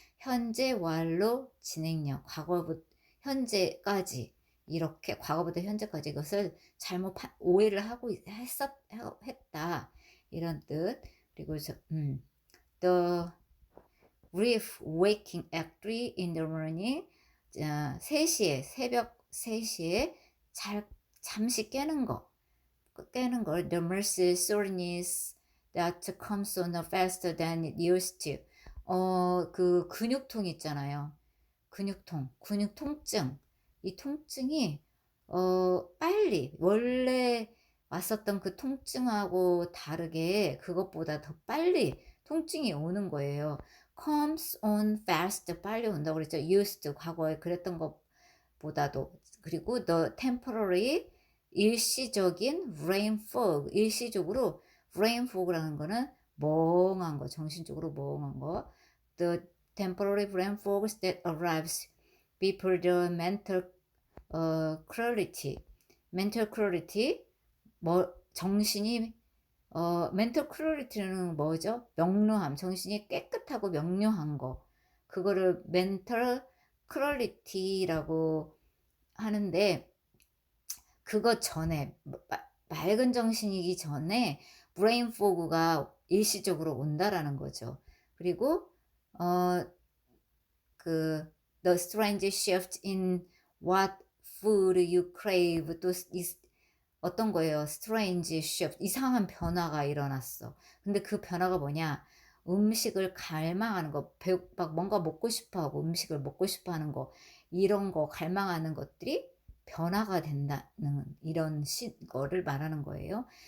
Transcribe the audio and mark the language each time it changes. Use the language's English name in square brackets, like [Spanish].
[Korean] 현재 완료 진행력, 과거부터 현재까지, 이렇게 과거부터 현재까지 이것을 잘못 오해를 했다, 이런 뜻. [English] 그리고 the brief waking at 3 in the morning, [Korean] 새벽 3시에 잠시 깨는 걸, [English] the muscle soreness that comes on faster than it used to. [Korean] 그 근육통 있잖아요. 근육 통증. 이 통증이 빨리, 원래 왔었던 그 통증하고 다르게 그것보다 더 빨리 통증이 오는 거예요. [English] comes on fast, [Korean] 빨리 온다고 그랬죠. used, 과거에 그랬던 것보다도. 그리고 [English] the temporary, [Korean] 일시적인 brain fog, brain fog라는 거는 멍한 거, 정신적으로 멍한 거. the [English] temporary brain fog that arrives before the mental clarity. [Korean] mental clarity, 뭐 정신이 mental clarity는 뭐죠? 명료함, 정신이 깨끗하고 명료한 거. 그거를 mental clarity라고 하는데, 그거 전에 맑은 정신이기 전에 brain fog가 일시적으로 온다라는 거죠. 그리고 어 그 [English] the strange shift in what food you crave, [Korean] 또 어떤 거예요? strange shift, 이상한 변화가 일어났어. 근데 그 변화가 뭐냐? 음식을 갈망하는 거, 막 뭔가 먹고 싶어 하고 음식을 먹고 싶어 하는 거, 이런 거 갈망하는 것들이 변화가 된다는 이런 거를 말하는 거예요.